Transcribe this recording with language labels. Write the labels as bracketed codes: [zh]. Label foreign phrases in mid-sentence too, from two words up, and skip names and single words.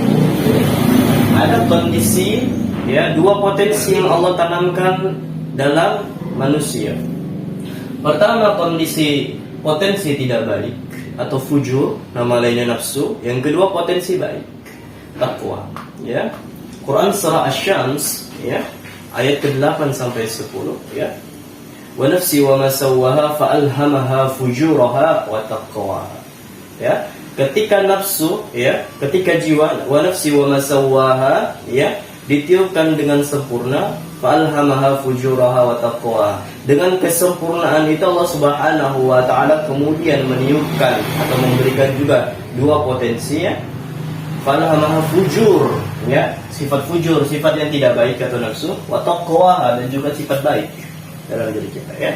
[id] Ada kondisi ya, dua potensi yang Allah tanamkan dalam manusia. Pertama, kondisi potensi tidak baik atau fujur, nama lainnya nafsu. Yang kedua, potensi baik, takwa. Ya. Quran surah Asy-Syams ya, ayat ke-8 sampai 10 ya. [ar] ونفس وما سواها فألهمها فجورها وتقواها. [id] Ya, ketika nafsu ya, ketika jiwa, [ar] ونفس وما سواها ya, [id] ditiupkan dengan sempurna, [ar] فألهمها فجورها وتقواها. [id] Dengan kesempurnaan itu Allah [ar] سبحانه وتعالى [id] kemudian meniupkan atau memberikan juga dua potensi ya. [ar] فألهمها فجور [id] ya, sifat fujur, sifat yang tidak baik atau nafsu, [ar] وتقواها, [id] dan juga sifat baik dalam diri kita ya.